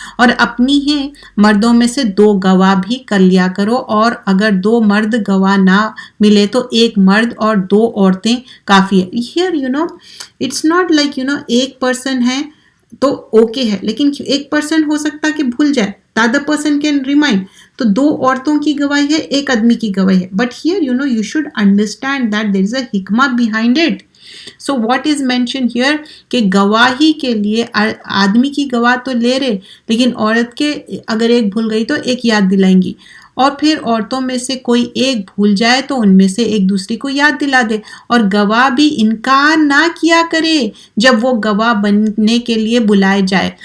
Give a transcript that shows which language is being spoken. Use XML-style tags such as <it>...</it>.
<ur>اور اپنی ہی مردوں میں سے 2 گواہ بھی کر لیا کرو، اور اگر 2 مرد گواہ نہ ملے تو 1 مرد اور 2 عورتیں کافی ہے.</ur> <en>here it's not like</en> <ur>ایک پرسن ہے تو اوکے ہے، لیکن 1 پرسن ہو سکتا کہ بھول جائے،</ur> <en>the other person can remind.</en> <ur>تو 2 عورتوں کی گواہی ہے، 1 آدمی کی گواہی ہے.</ur> <en>But here you should understand that there is a حکمہ behind it. So what is mentioned here</en> <ur>کہ گواہی کے لیے آدمی کی گواہ تو لے رہے، لیکن عورت کے اگر 1 بھول گئی تو 1 یاد دلائیں گی. اور پھر عورتوں میں سے کوئی 1 بھول جائے تو ان میں سے ایک دوسری کو یاد دلا دے. اور گواہ بھی انکار نہ کیا کرے جب وہ گواہ بننے کے لیے بلائے جائے.</ur>